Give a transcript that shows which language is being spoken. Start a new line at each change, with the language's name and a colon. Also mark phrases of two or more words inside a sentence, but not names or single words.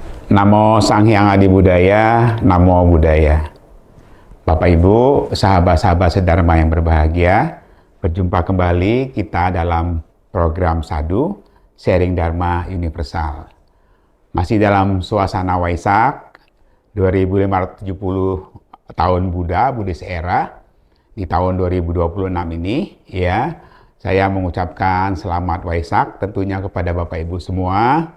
Sanskrit: Namo Sang Hyang Adi Budaya, Namo Buddhaya.
Indonesian: Bapak Ibu, sahabat-sahabat sedharma yang berbahagia, berjumpa kembali kita dalam program Sadhu, Sharing Dharma Universal. Masih dalam suasana Waisak, 2570 tahun Buddha, Buddhis Era, di tahun 2026 ini, ya, saya mengucapkan selamat Waisak tentunya kepada Bapak Ibu semua.